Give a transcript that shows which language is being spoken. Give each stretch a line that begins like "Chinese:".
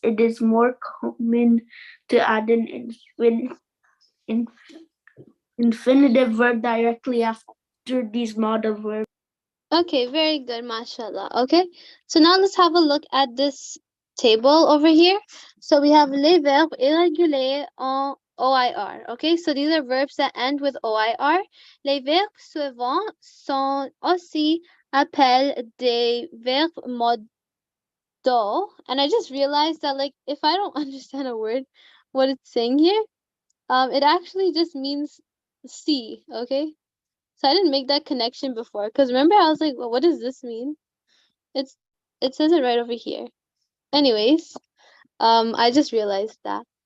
English: It is more common to add an infinitive verb directly after these modal verbs. Okay, very good, mashallah. Okay, so now let's have a look at this table over here. So we have
French: les verbes irréguliers en OIR.
English: Okay, so these are verbs that end with OIR.
French: Les verbes suivants sont aussi appelés des verbes modaux.
English: And I just realized that like if I don't understand a word, what it's saying here, it actually just means see. Okay. So I didn't make that connection before because remember I was like, well, what does this mean? It says it right over here. Anyways, I just realized that.